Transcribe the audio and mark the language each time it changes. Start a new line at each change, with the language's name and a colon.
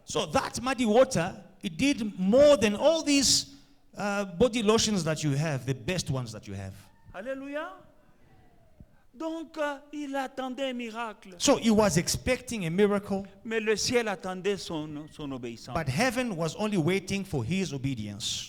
English: So that muddy water, it did more than all these body lotions that you have, the best ones that you have.
French: Alléluia. Donc, il attendait un miracle.
English: So he was expecting a miracle,
French: Mais le ciel attendait son obéissance.
English: but heaven was only waiting for his obedience.